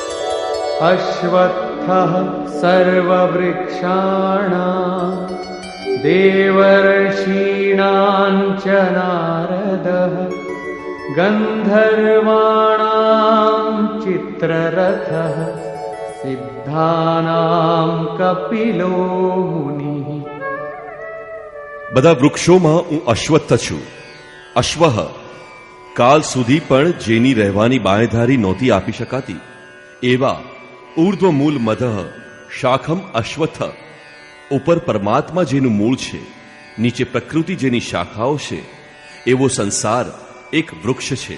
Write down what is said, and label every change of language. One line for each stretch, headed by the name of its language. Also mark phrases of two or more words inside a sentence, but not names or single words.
Sanskrit: અશ્વત્થઃ સર્વવૃક્ષાણાં देवर्षीणां च नारदः गन्धर्वाणां चित्ररथः सिद्धानां कपिलो मुनिः.
Gujarati: બધા વૃક્ષોમાં હું અશ્વત્થ છું. અશ્વહ કાલ સુધી પણ જેની રહેવાની બાંયધારી નહોતી આપી શકાતી એવા
Sanskrit: ઉર્ધ્વમૂલ મધઃ શાખમ અશ્વત્થ,
Gujarati: ઉપર પરમાત્મા જેનું મૂળ છે, નીચે પ્રકૃતિ જેની શાખાઓ છે, એવો સંસાર એક વૃક્ષ છે.